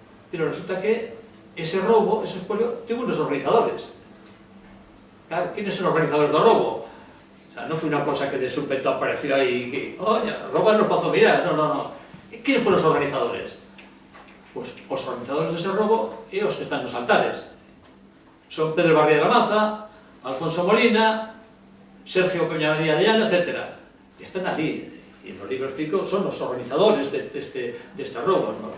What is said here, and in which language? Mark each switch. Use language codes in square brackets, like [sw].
[gl] Pero resulta que ese robo, ese espolio, tivo unos organizadores. Claro, [es] ¿quiénes son [gl] os organizadores do robo? O sea, non foi unha cosa que de súpeto apareció aí que, oye, roban no Pazo de Meirás, no. ¿Quiénes foron os organizadores? Pois os organizadores dese robo e os que están nos altares. Son Pedro Barría de la Maza, Alfonso Molina, Sergio Peñaría de Llano, etc. [es] Están allí, y en los libros explico, son los organizadores de este robo, ¿no?